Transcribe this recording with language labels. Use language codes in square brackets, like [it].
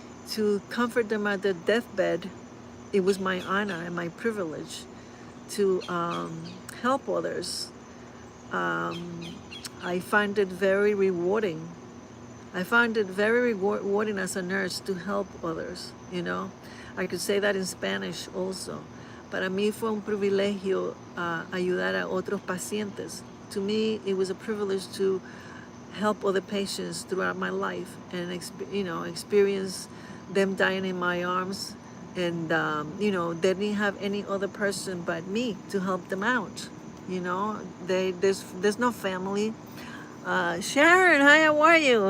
[en] To comfort them at their deathbed. It was my honor and my privilege to help others. I find it very rewarding. I find it very rewarding as a nurse to help others. I could say that in Spanish also. [es] Para mí fue un privilegio ayudar a otros pacientes. [en] To me, it was a privilege to help other patients throughout my life, and experience them dying in my arms, and they didn't have any other person but me to help them out. There's no family. Sharon, hi, how are you?